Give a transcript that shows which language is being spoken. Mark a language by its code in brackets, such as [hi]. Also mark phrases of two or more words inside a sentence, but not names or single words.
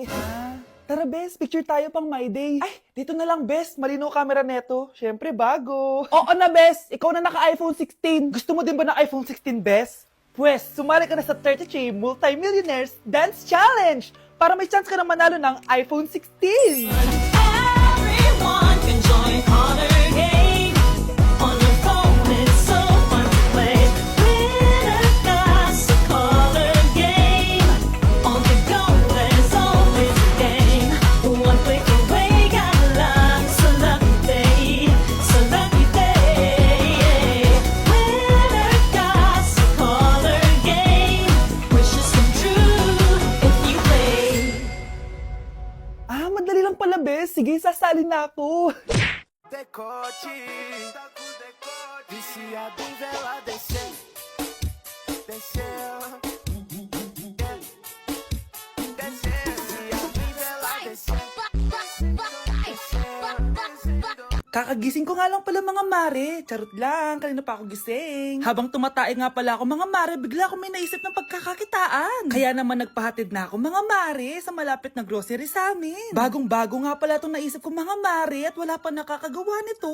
[tl] Tara Bes, picture tayo pang [en] my day. [tl] Ay, dito na lang Bes, malino camera neto. Syempre bago. Oo na Bes, ikaw na naka-iPhone 16. Gusto mo din ba ng iPhone 16 Bes? Pwes, sumali ka na sa 33 Multi-Millionaires Dance Challenge para may chance ka na manalo ng iPhone 16. [en] Everyone can join Honor Game. On your phone, it's so fun to play. Winner got a color game. On the go, there's always a game. One click away, got a lot. So lucky day, so lucky day. Winner got a color game. Wishes come true if you play. [tl] Madali lang pala, Bes. Sige, sasali na ako. [pt] Decote, viciado em vela desceu, desceu, desceu, viciado em vela desceu. [tl] Kakagising ko nga lang pala mga mare. Charot lang, kanina pa ako gising. Habang tumatae nga pala ako mga mare, bigla ako may naisip ng pagkakakitaan. Kaya naman nagpahatid na ako mga mare sa malapit na grocery sa amin. Bagong-bago nga pala itong naisip ko mga mare at wala pa nakakagawa nito.